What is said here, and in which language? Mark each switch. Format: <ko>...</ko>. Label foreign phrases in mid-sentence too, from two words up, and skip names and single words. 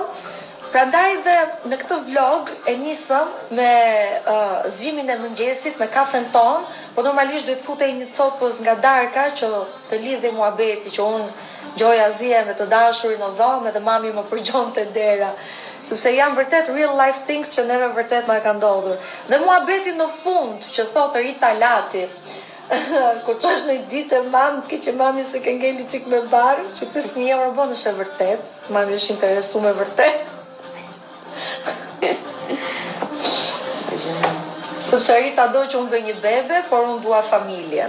<sq>Prandaj dhe në këtë vlog e nisëm me zgjimin e mëngjesit, me kafen ton, po normalisht duhet futej një copës nga darka që të lidhej muhabeti, që unë gjoja zie me të dashurin në dhomë dhe mami më përgjonte dera. Sepse janë vërtet</sq> <en>real life things</en> <sq>që neve vërtet na ka ndodhur. Dhe muhabeti në fund që thotë Rita Lati, Kur qosh në ditë e mamë, ke që mami se ke ngeli qik me barë, që 5.000 euro bon është e vërtet, mami është interesu me vërtet. Sepse Rita do që unë bëj një bebe, por unë dua familjen.</sq>